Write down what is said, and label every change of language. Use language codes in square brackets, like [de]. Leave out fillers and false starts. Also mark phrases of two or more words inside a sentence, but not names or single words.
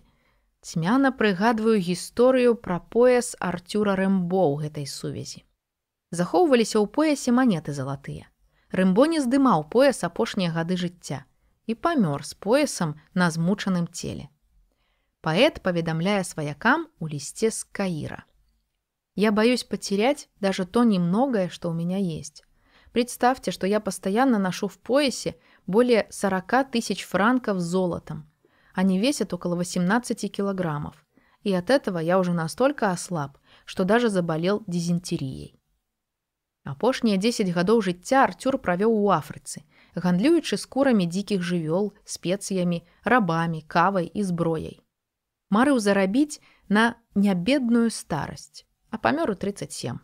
[be] Цьмяна прыгадваю гісторыю пра пояс Артюра Рэмбо ў гэтай сувязі. Захоўваліся ў поясе манеты залатыя. Рэмбо не здымаў пояс апошнія гады жыцця і памёр з поясам на змучаным целе. Паэт паведамляе сваякам у лісце з Каіра. [ru] «Я боюсь потерять даже то немногое, что у меня есть. Представьте, что я постоянно ношу в поясе более 40 тысяч франков золотом. Они весят около 18 килограммов. И от этого я уже настолько ослаб, что даже заболел дизентерией». [be] Апошнія 10 гадоў жыцця Артюр правёў у Афрыцы, гандлюючы скурамі дзікіх жывёл, спецыямі, рабамі, кавай і зброяй. Марыў зарабіць на нябедную старасць, а памёр у 37.